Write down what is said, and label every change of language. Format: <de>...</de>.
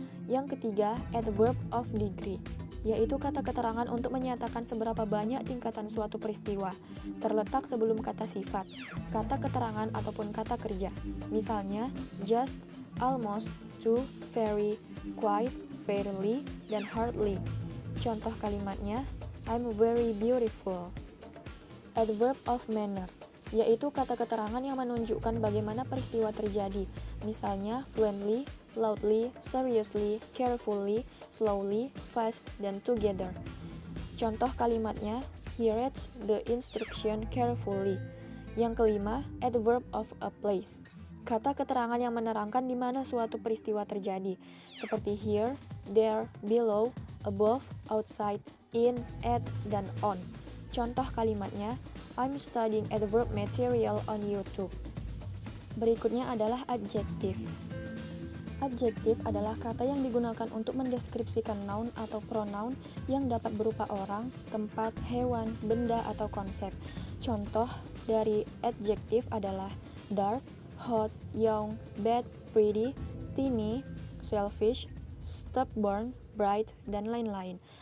<id>Yang ketiga, adverb of degree, yaitu kata keterangan untuk menyatakan seberapa banyak tingkatan suatu peristiwa, terletak sebelum kata sifat, kata keterangan ataupun kata kerja. Misalnya,</id> <en>just, almost, to, very, quite, fairly, dan hardly.</en> <id>Contoh kalimatnya,</id> <en>I'm very beautiful.</en> <id>Adverb of manner, yaitu kata keterangan yang menunjukkan bagaimana peristiwa terjadi. Misalnya,</id> <en>fluently, loudly, seriously, carefully, slowly, fast, dan together.</en> <id>Contoh kalimatnya,</id> <en>he reads the instruction carefully.</en> <id>Yang kelima, adverb of a place, kata keterangan yang menerangkan di mana suatu peristiwa terjadi, seperti here, there, below, above, outside, in, at, dan on. Contoh kalimatnya,</id> <en>I'm studying adverb material on YouTube.</en> <id>Berikutnya adalah adjektif. Adjektif adalah kata yang digunakan untuk mendeskripsikan noun atau pronoun yang dapat berupa orang, tempat, hewan, benda, atau konsep. Contoh dari adjektif adalah</id> <en>dark, hot, young, bad, pretty, tiny, selfish, stubborn, bright,</en> <id>dan lain-lain.</id>